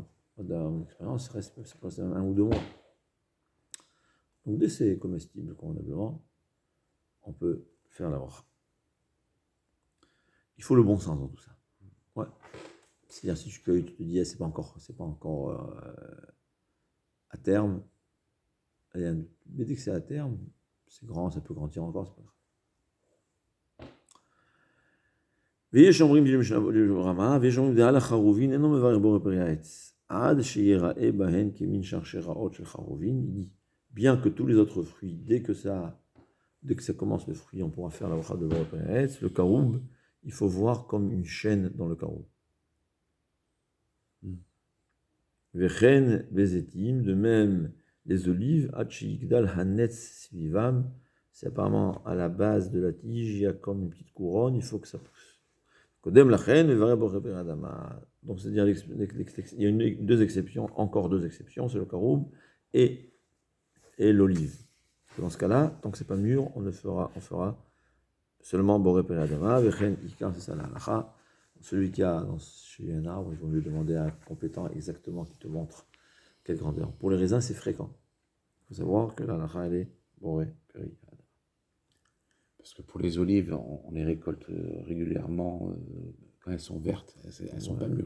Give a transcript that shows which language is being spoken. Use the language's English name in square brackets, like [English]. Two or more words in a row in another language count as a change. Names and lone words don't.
[French] Dans mon expérience, ça reste 1 ou 2 mois. Donc dès c'est comestible, convenablement, on peut faire la bracha. Il faut le bon sens dans tout ça. Ouais. C'est-à-dire si tu cueilles, tu te dis, c'est pas encore à terme. Mais dès que c'est à terme, c'est grand, ça peut grandir encore, c'est pas grave. [Hebrew] ויש אומרים רמה, ויש אומרים דעה לחרובין, אינו מברך בורא פרי העץ, עד שיראה בהן כמין שרשראות של חרובין, [French] il dit, bien que tous les autres fruits, dès que ça commence le fruit, on pourra faire la bracha de [Hebrew] בורא פרי העץ, [French] le karoub, il faut voir comme une chaîne dans le karoub. [Hebrew] וכן בזיתים, [French] de même les olives, [Hebrew] עד שיגדל הנץ סביבם, [French] c'est apparemment à la base de la tige, il y a comme une petite couronne, il faut que ça pousse. [Hebrew] קודם לכן, [French] donc c'est-à-dire il y a deux exceptions, encore deux exceptions, c'est le karoub et l'olive. Dans ce cas-là, tant que c'est pas mûr, on fera seulement [Hebrew] בורא פרי האדמה, וכן עיקר, [French] c'est ça la halacha. Celui qui a chez un arbre, il vaut mieux demander à un compétent exactement qui te montre quelle grandeur. Pour les raisins, c'est fréquent. Il faut savoir que la halacha, elle est [Hebrew] בורא פרי האדמה. [French] Parce que pour les olives, on les récolte régulièrement quand elles sont vertes, elles ne sont pas mûres.